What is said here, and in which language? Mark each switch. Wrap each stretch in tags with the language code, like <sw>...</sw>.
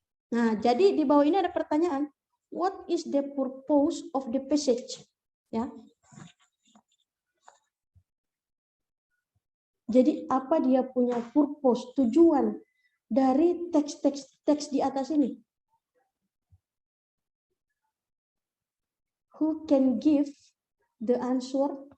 <id>Nah, jadi di bawah ini ada pertanyaan.</id> <en>What is the purpose of the passage?</en> <id>Ya. Jadi apa dia punya purpose, tujuan dari teks di atas ini?</id> <en>Who can give the answer?</en>